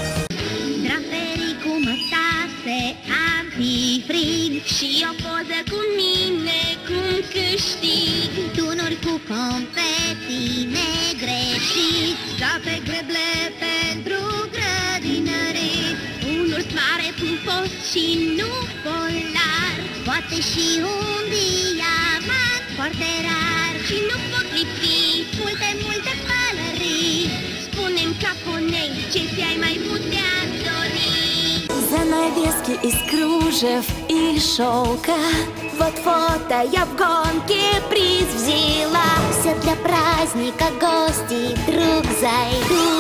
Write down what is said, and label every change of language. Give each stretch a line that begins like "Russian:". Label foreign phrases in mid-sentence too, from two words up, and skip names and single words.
Romanian: Draperii cu mătase, antifrig și o poză cu mine cum câștig. Tunuri cu confeti negreșit, joape greble pentru grădinărit. Un urs mare pufos și nu polar, poate și un diamant foarte rar. Și nu pot lipsi multe pălării. Spune-mi caponei, ce ți-ai mai putea dori?
Russian: Занавески из кружев и шелка. Вот фото я в гонке приз взяла. Все для праздника гости вдруг зайдут.